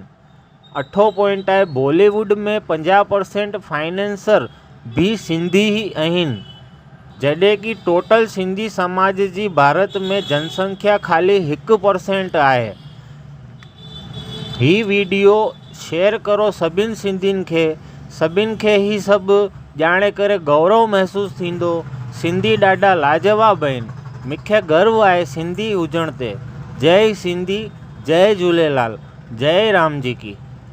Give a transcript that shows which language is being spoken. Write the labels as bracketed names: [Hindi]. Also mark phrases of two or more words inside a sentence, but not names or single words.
[Sindhi] अठो पॉइंट आहे, बॉलीवुड में 50% फाइनेंसर भी सिंधी ही आहिनि, जॾहिं कि टोटल सिंधी समाज जी भारत में जनसंख्या खाली 1% आहे। ही वीडियो शेयर करो सभिनि सिंधियुनि खे। सभिनि खे ही सभु ॼाणे करे गौरव महसूस थींदो। सिंधी ॾाढा लाजवाब आहिनि। मूंखे गर्व आहे सिंधी हुजण ते। जय सिंधी, जय झूलेलाल, [Hindi] जय राम जी की।